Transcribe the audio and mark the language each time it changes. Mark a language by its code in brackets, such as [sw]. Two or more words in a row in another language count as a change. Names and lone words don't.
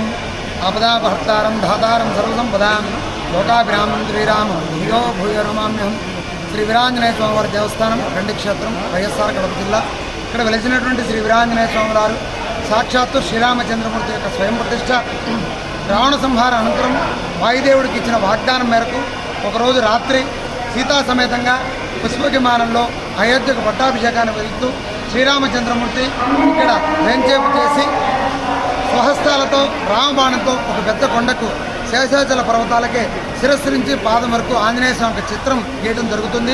[sa] आपदापहर्तारं धातारं सर्वसंपदां लोकाभिरामं श्रीरामं भूयो भूयो नमाम्यहं। [te] శ్రీ వీరాంజనేయ స్వామివారి దేవస్థానం రెండు క్షేత్రం వైఎస్ఆర్ కడప జిల్లా. ఇక్కడ వెలిసినటువంటి శ్రీ వీరాంజనేయ స్వామివారు సాక్షాత్తు శ్రీరామచంద్రమూర్తి యొక్క స్వయం ప్రతిష్ట. రావణ సంహార అనంతరం వాయుదేవుడికి ఇచ్చిన వాగ్దానం మేరకు ఒకరోజు రాత్రి సీతా సమేతంగా పుష్పవిమానంలో అయోధ్యకు పట్టాభిషేకాన్ని వెళ్తూ శ్రీరామచంద్రమూర్తి ఇక్కడ వేంచేపు చేసి స్వహస్తాలతో రామబాణంతో ఒక పెద్ద కొండకు శేషాచల పర్వతాలకే శిరస్సు నుంచి పాదం వరకు ఆంజనేయ స్వామి యొక్క చిత్రం గీయడం జరుగుతుంది.